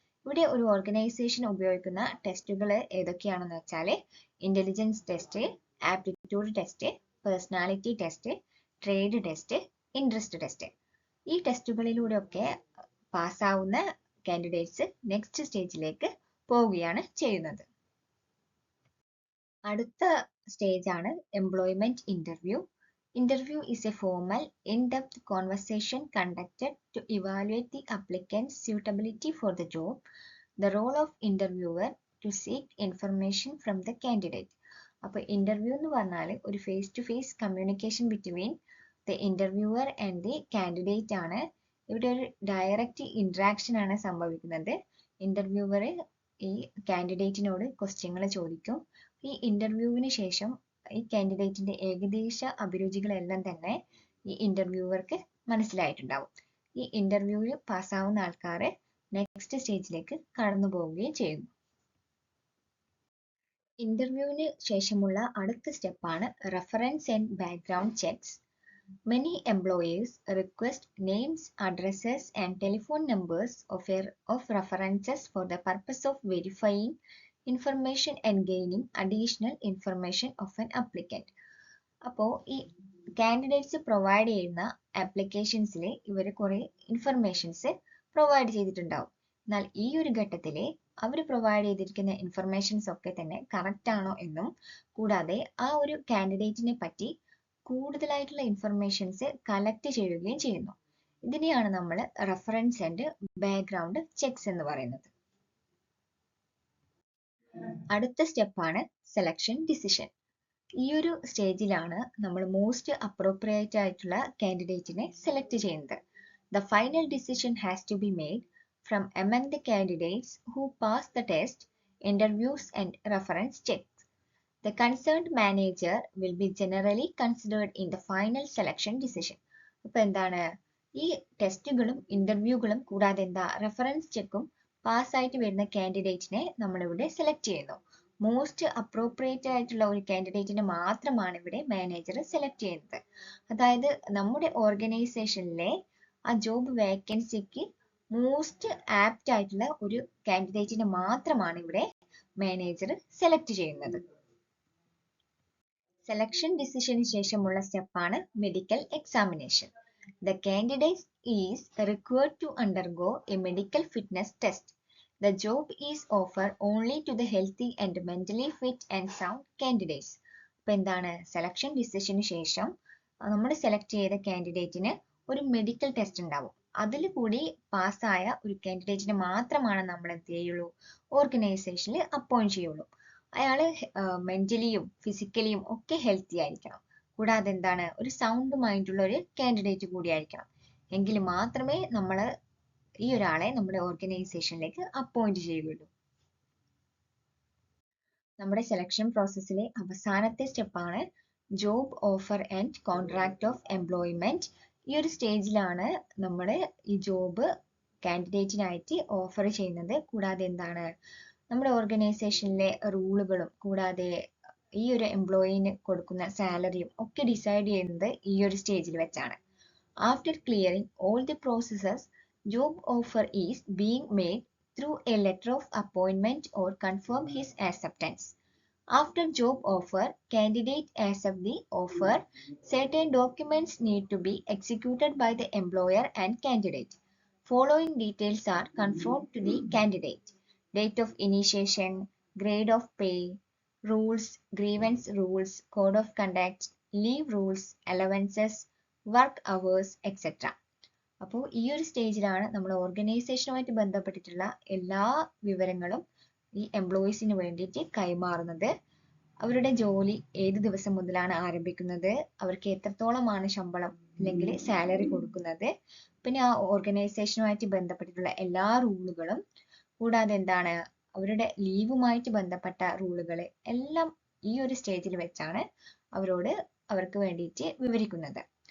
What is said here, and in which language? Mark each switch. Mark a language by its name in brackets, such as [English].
[Malayalam] ഇവിടെ ഒരു ഓർഗനൈസേഷൻ ഉപയോഗിക്കുന്ന ടെസ്റ്റുകൾ ഏതൊക്കെയാണെന്ന് വെച്ചാൽ intelligence test, aptitude test, personality test, trade test, interest test. ഈ ടെസ്റ്റുകളിലൂടെയൊക്കെ പാസ്സാവുന്ന കാൻഡിഡേറ്റ്സ് നെക്സ്റ്റ് സ്റ്റേജിലേക്ക് പോവുകയാണ് ചെയ്യുന്നത്. അടുത്ത സ്റ്റേജ് ആണ് employment interview. [English] Interview is a formal, in-depth conversation conducted to evaluate the applicant's suitability for the job. The role of interviewer to seek information from the candidate. [Malayalam] അപ്പോൾ interview എന്ന് പറഞ്ഞാൽ ഒരു [English] face to face communication between the interviewer and the candidate [Malayalam] ആണ്. ഇവിടെ ഒരു direct interaction ആണ് സംഭവിക്കുന്നത്. Interviewer ഈ കാൻഡിഡേറ്റിനോട് ക്വസ്റ്റ്യങ്ങൾ ചോദിക്കും. ഈ ഇന്റർവ്യൂവിന് ശേഷം ഈ കാൻഡിഡേറ്റിന്റെ ഏകദേശ അഭിരുചികളെല്ലാം തന്നെ ഈ ഇന്റർവ്യൂവർക്ക് മനസ്സിലായിട്ടുണ്ടാവും. ഈ ഇന്റർവ്യൂവിൽ പാസ്സാവുന്ന ആൾക്കാർ നെക്സ്റ്റ് സ്റ്റേജിലേക്ക് കടന്നു പോവുകയും ചെയ്യുന്നു. ഇന്റർവ്യൂവിന് ശേഷമുള്ള അടുത്ത സ്റ്റെപ്പാണ് reference and background checks. [English] Many employers request names, addresses, and telephone numbers of references for the purpose of verifying information and gaining additional information of an applicant. [Malayalam] അപ്പോൾ ഈ കാൻഡിഡേറ്റ്സ് പ്രൊവൈഡ് ചെയ്യുന്ന ആപ്ലിക്കേഷൻസിൽ ഇവർ കുറേ ഇൻഫർമേഷൻസ് പ്രൊവൈഡ് ചെയ്തിട്ടുണ്ടാവും. എന്നാൽ ഈ ഒരു ഘട്ടത്തിൽ അവർ പ്രൊവൈഡ് ചെയ്തിരിക്കുന്ന ഇൻഫർമേഷൻസ് ഒക്കെ തന്നെ കറക്റ്റ് ആണോ എന്നും കൂടാതെ ആ ഒരു കാൻഡിഡേറ്റിനെ പറ്റി കൂടുതലായിട്ടുള്ള ഇൻഫർമേഷൻസ് കളക്ട് ചെയ്യുകയും ചെയ്യുന്നു. ഇതിനെയാണ് നമ്മൾ റെഫറൻസ് ആൻഡ് ബാക്ക്ഗ്രൗണ്ട് ചെക്സ് എന്ന് പറയുന്നത്. അടുത്ത സ്റ്റെപ്പാണ് സെലക്ഷൻ ഡിസിഷൻ. ഈ ഒരു സ്റ്റേജിലാണ് നമ്മൾ മോസ്റ്റ് അപ്രോപ്രിയേറ്റ് ആയിട്ടുള്ള കാൻഡിഡേറ്റിനെ സെലക്ട് ചെയ്യുന്നത്. [English] The final decision has to be made from among the candidates who pass the test, interviews and reference checks. The concerned manager will be generally considered in the final selection decision. [Malayalam] അപ്പോൾ എന്താണ്, ഈ ടെസ്റ്റുകളും ഇന്റർവ്യൂകളും കൂടാതെ എന്താ reference ചെക്കും പാസ്സായിട്ട് വരുന്ന കാൻഡിഡേറ്റിനെ നമ്മളിവിടെ select ചെയ്യുന്നു. Most appropriate ആയിട്ടുള്ള ഒരു കാൻഡിഡേറ്റിനെ മാത്രമാണ് ഇവിടെ മാനേജർ സെലക്ട് ചെയ്യുന്നത്. അതായത് നമ്മുടെ ഓർഗനൈസേഷനിലെ ആ ജോബ് വേക്കൻസിക്ക് മോസ്റ്റ് ആപ്റ്റ് ആയിട്ടുള്ള ഒരു കാൻഡിഡേറ്റിനെ മാത്രമാണ് ഇവിടെ മാനേജർ സെലക്ട് ചെയ്യുന്നത്. സെലക്ഷൻ ഡിസിഷന് ശേഷമുള്ള സ്റ്റെപ്പാണ് medical examination. [English] The candidate is required to undergo a medical fitness test. The job is offered only to the healthy and mentally fit and sound candidates. [Malayalam] അപ്പോൾ എന്താണ്, selection ഡിസിഷന് ശേഷം നമ്മൾ സെലക്ട് ചെയ്ത കാൻഡിഡേറ്റിന് ഒരു medical test ഉണ്ടാവും. അതിൽ കൂടി പാസ്സായ ഒരു കാൻഡിഡേറ്റിനെ മാത്രമാണ് നമ്മൾ എന്ത് ചെയ്യുള്ളൂ, ഓർഗനൈസേഷനിൽ അപ്പോയിന്റ് ചെയ്യുള്ളൂ. അയാൾ മെന്റലിയും ഫിസിക്കലിയും ഒക്കെ ഹെൽത്തി ആയിരിക്കണം. കൂടാതെ എന്താണ്, ഒരു സൗണ്ട് മൈൻഡുള്ള ഒരു കാൻഡിഡേറ്റ് കൂടി ആയിരിക്കണം. എങ്കിൽ മാത്രമേ നമ്മൾ ഈ ഒരാളെ നമ്മുടെ ഓർഗനൈസേഷനിലേക്ക് അപ്പോയിന്റ് ചെയ്യുകയുള്ളൂ. നമ്മുടെ സെലക്ഷൻ പ്രോസസ്സിലെ അവസാനത്തെ സ്റ്റെപ്പാണ് job offer and contract of employment. ഈ ഒരു സ്റ്റേജിലാണ് നമ്മൾ ഈ ജോബ് കാൻഡിഡേറ്റിനായിട്ട് ഓഫർ ചെയ്യുന്നത്. കൂടാതെ എന്താണ്, നമ്മുടെ ഓർഗനൈസേഷനിലെ റൂളുകളും കൂടാതെ ഈ ഒരു എംപ്ലോയിന് കൊടുക്കുന്ന സാലറിയും ഒക്കെ ഡിസൈഡ് ചെയ്യുന്നത് ഈ ഒരു സ്റ്റേജിൽ വെച്ചാണ്. [English] After clearing all the processes, job offer is being made through a letter of appointment or confirm his acceptance. After job offer, candidate accept the offer. Certain documents need to be executed by the employer and candidate. Following details are confirmed to the candidate: date of initiation, grade of pay, rules, grievance rules, code of conduct, leave rules, allowances, work hours, etc. [Malayalam] അപ്പോൾ ഈ ഒരു സ്റ്റേജിലാണ് നമ്മൾ ഓർഗനൈസേഷനുമായിട്ട് ബന്ധപ്പെട്ടിട്ടുള്ള എല്ലാ വിവരങ്ങളും ഈ എംപ്ലോയീസിന് വേണ്ടിയിട്ട് കൈമാറുന്നത്. അവരുടെ ജോലി ഏത് ദിവസം മുതലാണ് ആരംഭിക്കുന്നത്, അവർക്ക് എത്രത്തോളമാണ് ശമ്പളം അല്ലെങ്കിൽ സാലറി കൊടുക്കുന്നത്, പിന്നെ ആ ഓർഗനൈസേഷനുമായിട്ട് ബന്ധപ്പെട്ടിട്ടുള്ള എല്ലാ റൂളുകളും, കൂടാതെ എന്താണ് അവരുടെ ലീവുമായിട്ട് ബന്ധപ്പെട്ട റൂളുകൾ എല്ലാം ഈ ഒരു സ്റ്റേജിൽ വെച്ചാണ് അവർക്ക് വേണ്ടിയിട്ട് വിവരിക്കുന്നത്.